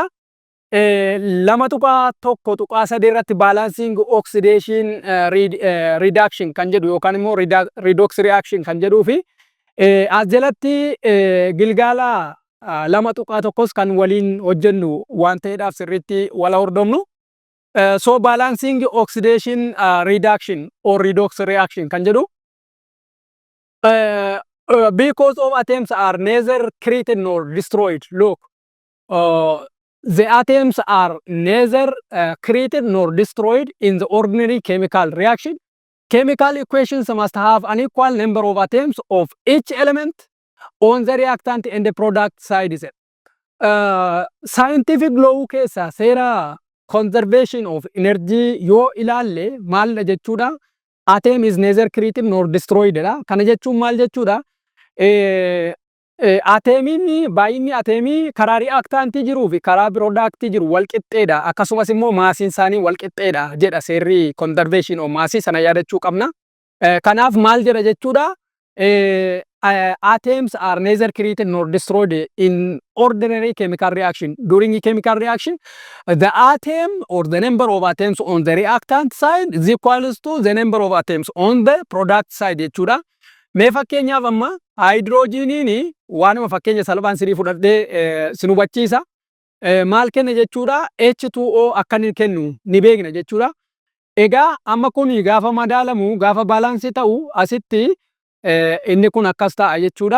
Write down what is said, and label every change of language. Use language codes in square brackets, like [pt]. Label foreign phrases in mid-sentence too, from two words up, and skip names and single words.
[om] Lama tuqaa tokko tuqaa sadii irratti [en] baalaansiing oksideeshin reduction [om] kan jedhu yookaan immoo [en] redox reaction [om] kan jedhuu fi as jalatti gilgaala lama tuqaa tokkos kan waliin hojjennu waan ta'eedhaaf sirriitti wal hordofnu. [en] So balancing oxidation reduction or redox reaction [om] kan jedhu [en] because of atoms are neither created nor destroyed. Look, the atoms are neither created nor destroyed in the ordinary chemical reaction. Chemical equations must have an equal number of atoms of each element on the reactant and the product side. [om] Scientific law keessa seera [en] conservation of energy [om] yoo ilaalle maal jechuudha? [en] Atom is neither created nor destroyed dha. [om] Kana jechuun maal jechuudha? Ateemiin baay'inni ateemii karaa reaaktaantii jiruu fi karaa piroodaaktii jiru wal qixxeedha. Akkasumas immoo maasiin isaanii wal qixxeedha jedha seerri [en] conservation of [om] maasii sana yaadachuu qabna. Kanaaf maal jedha jechuudha? [en] Atoms are neither created nor destroyed in ordinary chemical reaction. During chemical reaction, the atom or the number of atoms on the reactant side is equals to the number of atoms on the product side jechuudha. [om] Mee fakkeenyaaf amma haayidroojiniin waanuma fakkeenya salphaan sirii fudhadhee sin hubachiisa. Maal kenna jechuudha? H2O akka inni kennu ni beekna jechuudha. Egaa amma kun gaafa madaalamu gaafa baalaansii ta'u asitti inni kun akkas ta'a jechuudha.